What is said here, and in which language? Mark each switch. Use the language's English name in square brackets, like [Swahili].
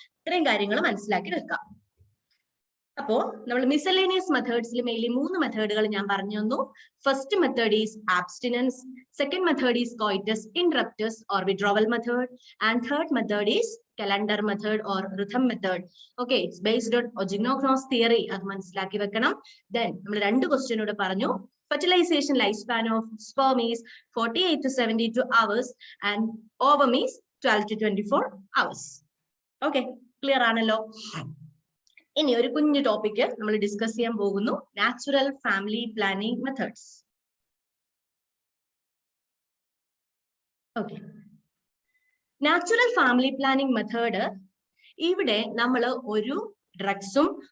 [Malayalam] ഇത്രയും കാര്യങ്ങൾ മനസ്സിലാക്കി വെക്കാം. അപ്പോ നമ്മൾ മിസലേനിയസ് മെത്തേഡ്സിൽ മെയിൻലി 3 മെത്തേഡുകൾ ഞാൻ പറഞ്ഞു തന്നു. [English] First method is abstinence, second method is coitus interruptus or withdrawal method, and third method is calendar method or rhythm method. Okay, it's based on Ogino Knaus theory. [Malayalam] അത് മനസ്സിലാക്കി വെക്കണം. ദെൻ നമ്മൾ 2 ക്വസ്റ്റ്യൻ കൂടെ പറഞ്ഞു. [English] Fertilization lifespan of sperm is 48 to 72 hours and ovum is 12 to 24 hours. [Malayalam] Okay, clear ആണല്ലോ? ഇനി ഒരു കുഞ്ഞു ടോപ്പിക് നമ്മൾ ഡിസ്കസ് ചെയ്യാൻ പോകുന്നു, natural family planning methods. Okay, natural family planning method, ഇവിടെ നമ്മൾ ഒരു ഡ്രഗ്സും